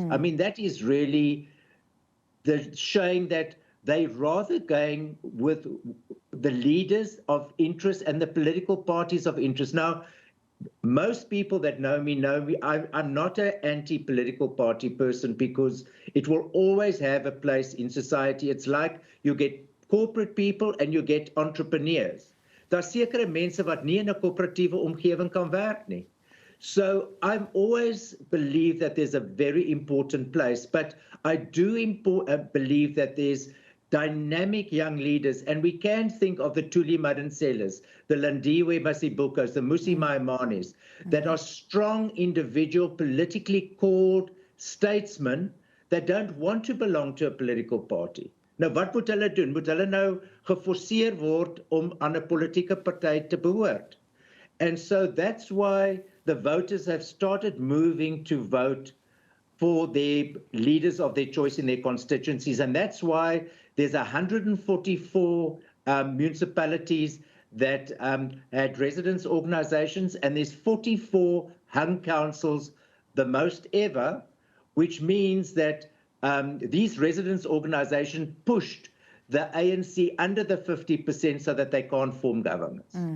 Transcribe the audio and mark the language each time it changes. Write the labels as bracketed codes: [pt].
[en] That is really showing that they're rather going with the leaders of interest and the political parties of interest. Now, most people that know me, I'm not an anti-political party person, because it will always have a place in society. It's like you get corporate people and you get entrepreneurs. [af] Daar's sekere mense wat nie in 'n koöperatiewe omgewing kan werk nie. [en] So I always believe that there's a very important place, but I do believe that there's dynamic young leaders, and we can think of the Thuli Madanselas, the Landiwe Masibukos, the Musi Maimanis, that are strong individual, politically called statesmen that don't want to belong to a political party. [af] Nou wat moet hulle doen? Moet hulle nou geforseer word om aan 'n politieke party te behoort? [en] And so that's why the voters have started moving to vote for their leaders of their choice in their constituencies. And that's why there's 144 municipalities that had residents' organizations, and there's 44 hung councils, the most ever, which means that these residents' organizations pushed the ANC under the 50% so that they can't form governments.